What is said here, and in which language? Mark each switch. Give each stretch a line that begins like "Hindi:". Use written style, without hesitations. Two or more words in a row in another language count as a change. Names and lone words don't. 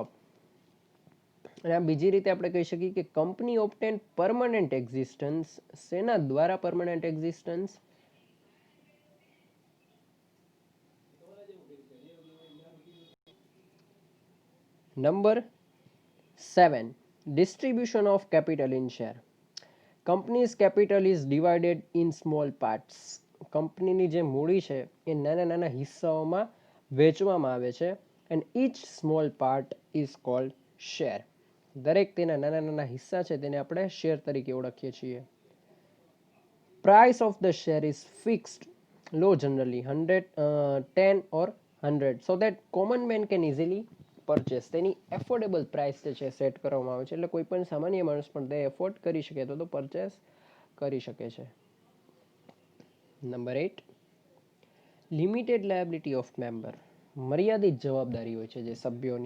Gujarati: અને આ બીજી રીતે આપણે કહી શકીએ કે
English: company obtain permanent existence.
Gujarati: શેના દ્વારા
English: permanent existence?
Gujarati: નંબર 7,
English: distribution of capital in share. Company's capital is divided in small parts.
Gujarati: કંપનીની જે મૂડી છે એ નાના નાના હિસ્સાઓમાં વેચવામાં આવે છે
English: and each small part is called share.
Gujarati: દરેક તેના નાના નાના હિસ્સા છે તેને આપણે શેર તરીકે ઓળખીએ છીએ.
English: Price of the share is fixed, low generally 10 or 100 so that common man can easily પરચેસ.
Gujarati: તેની
English: affordable price
Gujarati: જે છે સેટ કરવામાં આવે છે, એટલે કોઈ પણ સામાન્ય માણસ પણ તે એફોર્ડ કરી શકે તો પરચેસ કરી શકે છે.
English: Number 8, limited liability of member.
Gujarati: મર્યાદિત જવાબદારી હોય છે જે સભ્યોની.